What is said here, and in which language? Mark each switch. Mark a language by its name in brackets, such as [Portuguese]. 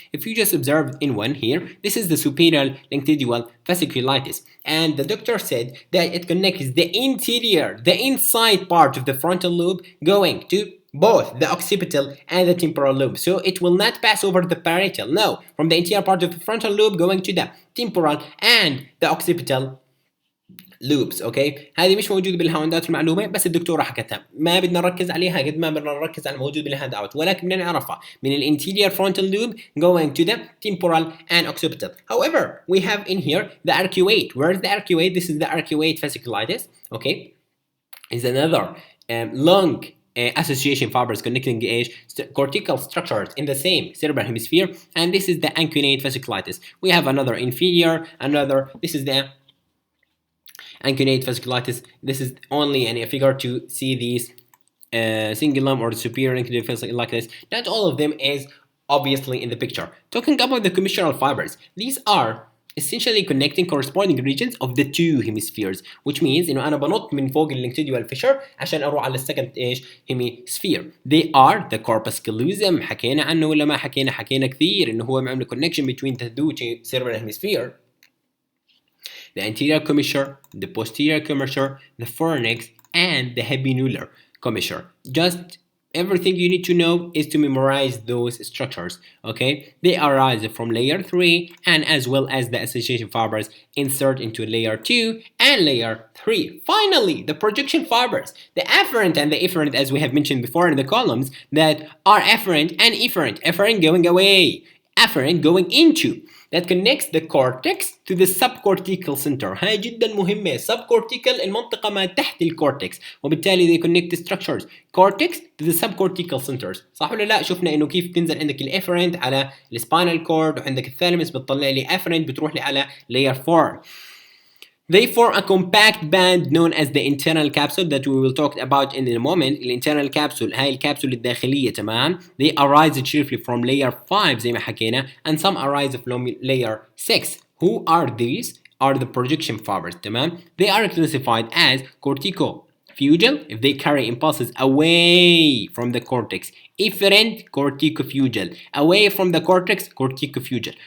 [English] If you just observe in one here, this is the superior longitudinal fasciculus, and the doctor said that it connects the interior, the inside part of the frontal lobe going to both the occipital and the temporal lobe. So it will not pass over the parietal, no, from the interior part of the frontal lobe going to the temporal and the occipital loops. [Arabic] اوكي، هذه مش موجوده بالهاوندات المعلومه، بس الدكتوره حكتها، ما بدنا نركز عليها قد ما بدنا نركز على الموجود بالهاند اوت، ولكن بدنا نعرفها من الانتيريور [English] frontal lobe going to the temporal and occipital. However, we have in here the arcuate. Where is the arcuate? This is the arcuate fasciculus. Okay, is another long association fibers connecting cortical structures in the same cerebral hemisphere, and this is the uncinate fasciculus. We have another inferior, this is the uncinate fasciculus. This is only a figure to see these cingulum or superior uncinate fasciculus. Not all of them is obviously in the picture. Talking about the commissional fibers, these are essentially connecting corresponding regions of the 2 hemispheres, which means [Arabic] انه انا بنط من فوق اللونجيتودينال فيشر عشان اروح على السكند [English] hemisphere. They are the corpus callosum. [Arabic] حكينا عنه ولا ما حكينا كثير انه هو معمل [English] connection between the 2 cerebral hemisphere. The anterior commissure, the posterior commissure, the pharynx, and the habenular commissure. Just everything you need to know is to memorize those structures. Okay, they arise from layer 3 and as well as the association fibers insert into layer 2 and layer 3. Finally, the projection fibers, the afferent and the efferent, as we have mentioned before in the columns, that are afferent and efferent. Efferent going away, afferent going into, that connects the cortex to the subcortical center. [Arabic] هاي جدا مهمة. [English] subcortical [Arabic] المنطقة ما تحت الكورتكس، وبالتالي [English] they connect the structures cortex to the subcortical centers. [Arabic] صح ولا لا؟ شفنا انه كيف تنزل عندك الافرنت على السباينال كورد، وعندك الثالمس بتطلع لي افرنت بتروح لي على layer 4. [English] They form a compact band known as the internal capsule that we will talk about in a moment. [Arabic] الانترنال capsule هاي الكبسولة الداخلية، تمام. [English] They arise chiefly from layer 5 [Arabic] زي ما حكينا, [English] and some arise from layer 6. Who are these? Are the projection fibers, [Arabic] تمام. [English] They are classified as corticofugal if they carry impulses away from the cortex. Efferent corticofugal, away from the cortex, corticofugal.